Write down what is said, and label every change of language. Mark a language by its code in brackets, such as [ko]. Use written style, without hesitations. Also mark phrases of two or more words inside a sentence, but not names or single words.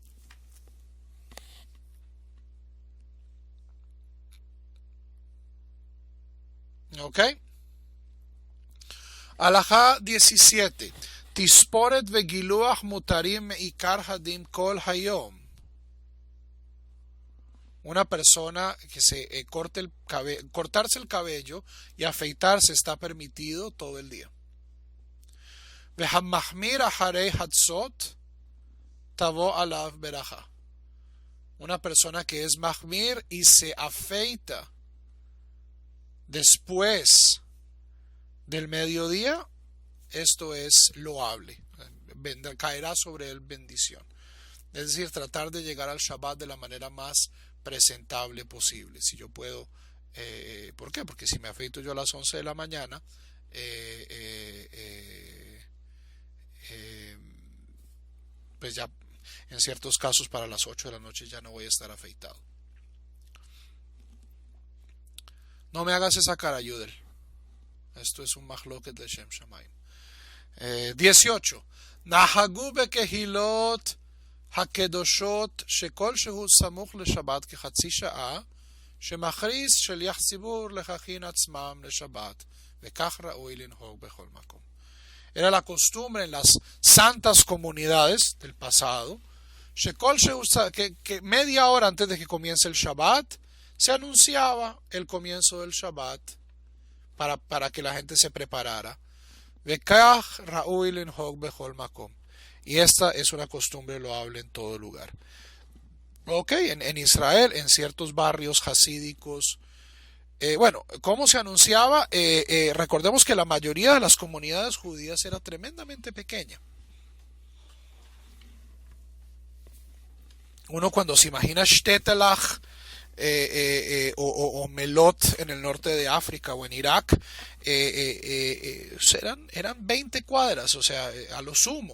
[es] ¿Ok? Alajá 17. [he] תספורת וגילוח מותרים מעיקר הדין כל היום. [es] Una persona que cortarse el cabello y afeitarse está permitido todo el día. [he] והמחמיר אחר חצות תבוא עליו ברכה. [es] Una persona que es mahmir y se afeita después del mediodía, esto es loable, caerá sobre él bendición. Es decir, tratar de llegar al Shabbat de la manera más presentable posible. Si yo puedo, ¿por qué? Porque si me afeito yo a las 11 de la mañana, pues ya en ciertos casos para las 8 de la noche ya no voy a estar afeitado. No me hagas esa cara, Yudel. Esto es un mahloket de [he] שם שמים. [es] 18. [he] נהגו בקהילות הקדושות שכל שהוא סמוך לשבת כחצי שעה שמכריז שליח ציבור להכין עצמם לשבת, וכך ראוי לנהוג בכל מקום. [es] Era la costumbre en las santas comunidades del pasado, que media hora antes de que comience el Shabbat, se anunciaba el comienzo del Shabbat para que la gente se preparara. [he] וכך ראוי לנהוג בכל מקום. [es] Y esta es una costumbre loable en todo lugar. Ok, en Israel, en ciertos barrios hasídicos, bueno, ¿cómo se anunciaba? Recordemos que la mayoría de las comunidades judías era tremendamente pequeña. Uno cuando se imagina Shtetelach o Melot en el norte de África o en Irak, eran 20 cuadras, o sea, a lo sumo.